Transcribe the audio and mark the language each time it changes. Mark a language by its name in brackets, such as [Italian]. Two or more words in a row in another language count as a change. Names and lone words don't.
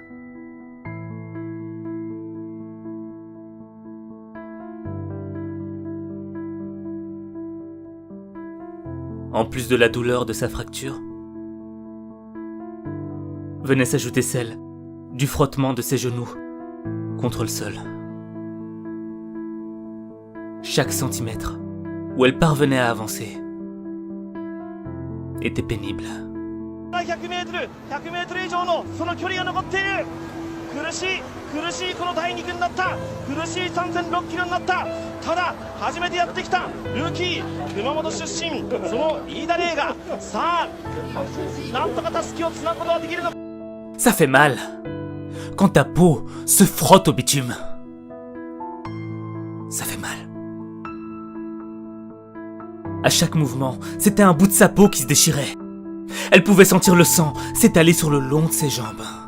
[French] En plus de la douleur de sa fracture, venait s'ajouter celle du frottement de ses genoux contre le sol. Chaque centimètre où elle parvenait à avancer était pénible. [Japanese] 100m以上のその距離が残っている。苦しいこの第2区になった。苦しい 3.6 キロになった。ただ初めてやってきたルーキー熊本出身その飯田怜がさあなんとかたすきをつなぐことができるのか。 [French] Ça fait mal quand ta peau se frotte au bitume. Ça fait mal. À chaque mouvement, c'était un bout de sa peau qui se déchirait. Elle pouvait sentir le sang s'étaler sur le long de ses jambes.